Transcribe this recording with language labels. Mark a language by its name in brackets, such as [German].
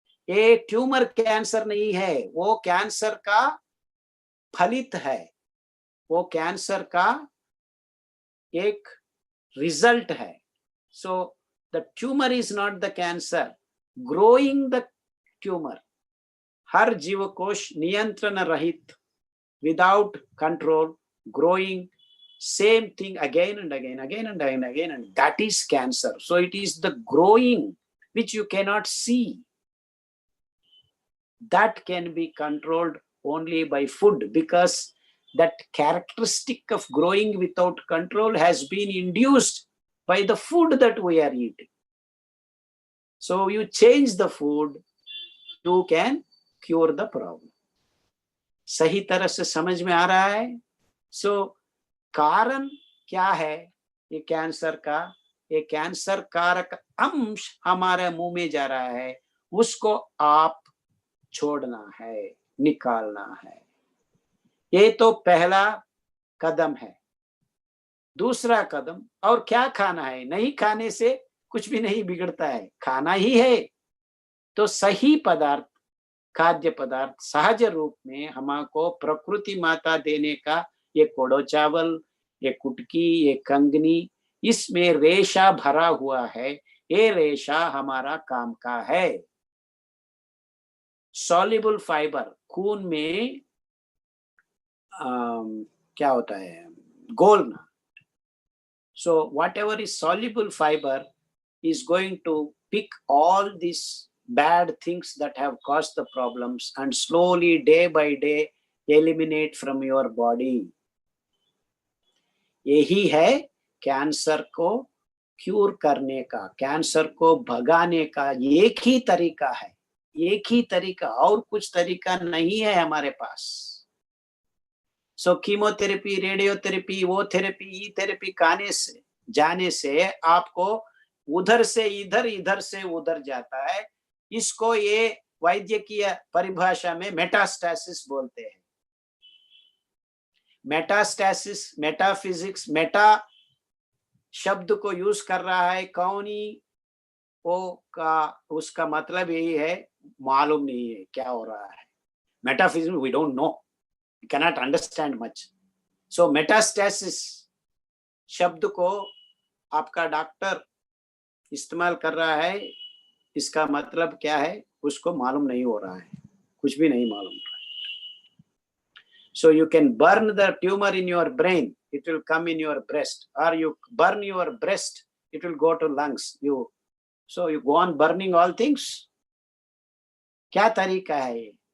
[Hindi] ये tumour cancer नहीं है, वो कैंसर का फलित है, वो कैंसर का एक रिजल्ट है। [English] So the tumour is not the cancer, growing the tumour. [Hindi] हर जीवकोश नियंत्रण रहित, [English] Without control, growing same thing again and again, again and again, again, and that is cancer. So it is the growing which you cannot see, that can be controlled only by food, because that characteristic of growing without control has been induced by the food that we are eating. So you change the food, you can cure the problem. [Hindi] सही तरह से समझ में आ रहा है? So कारण क्या है ये कैंसर का? ये कैंसर कारक अंश हमारे मुंह में जा रहा है, उसको आप छोड़ना है, निकालना है। ये तो पहला कदम है। दूसरा कदम, और क्या खाना है? नहीं खाने से कुछ भी नहीं बिगड़ता है, खाना ही है। तो सही पदार्थ, खाद्य पदार्थ सहज रूप में हमको प्रकृति माता देने का, ये कोडो चावल, ये कुटकी, ये कंगनी, इसमें रेशा भरा हुआ है। ये रेशा हमारा काम का है। सॉल्युबल फाइबर, खून में क्या होता है? घोलना। [English] So whatever is soluble fibre is going to pick all these bad things that have caused the problems and slowly, day by day, eliminate from your body. [Hindi] यही है कैंसर को cure करने का, कैंसर को भगाने का एक ही तरीका है, एक ही तरीका, और कुछ तरीका नहीं है हमारे पास। सो कीमोथेरेपी, रेडियोथेरेपी, वो थेरेपी, ई थेरेपी खाने से, जाने से आपको उधर से इधर, इधर से उधर जाता है। इसको ये वैद्यकीय परिभाषा में मेटास्टैसिस बोलते हैं। मेटास्टैसिस, मेटाफिजिक्स, मेटा शब्द को यूज कर रहा है कौन ही? वो का उसका मतलब यही है, मालूम नहीं है क्या हो रहा है। [English] Metaphysics we don't know, we can not understand much. [Hindi] So metastasis शब्द को आपका डॉक्टर इस्तेमाल कर रहा है, इसका मतलब क्या है उसको मालूम नहीं हो रहा है, कुछ भी नहीं मालूम रहा है। [English] So you can burn the tumor in your brain, it will come in your breast, or you burn your breast, it will go to lungs. So you go on burning all things. [Hindi] क्या तरीका है ये?